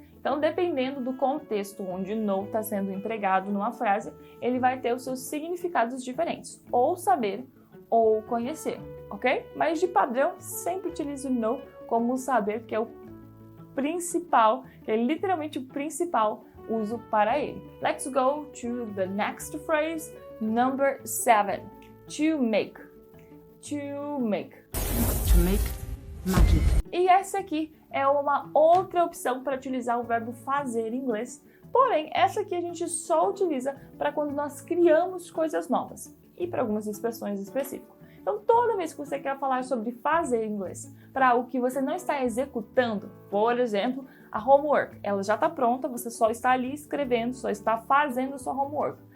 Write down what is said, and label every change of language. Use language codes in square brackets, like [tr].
[pt] Então, dependendo do contexto onde know está sendo empregado numa frase, ele vai ter os seus significados diferentes, ou saber ou conhecer, ok? Mas de padrão, sempre utilizo o know como saber, que é o principal, que é literalmente o principal uso para ele. [en] Let's go to the next phrase, number 7. To make. To make. To make, make. [pt] E essa aqui é uma outra opção para utilizar o verbo fazer em inglês. Porém, essa aqui a gente só utiliza para quando nós criamos coisas novas e para algumas expressões específicas. Então, toda vez que você quer falar sobre fazer em inglês para o que você não está executando, por exemplo, a homework, ela já está pronta, você só está ali escrevendo, só está fazendo a sua homework.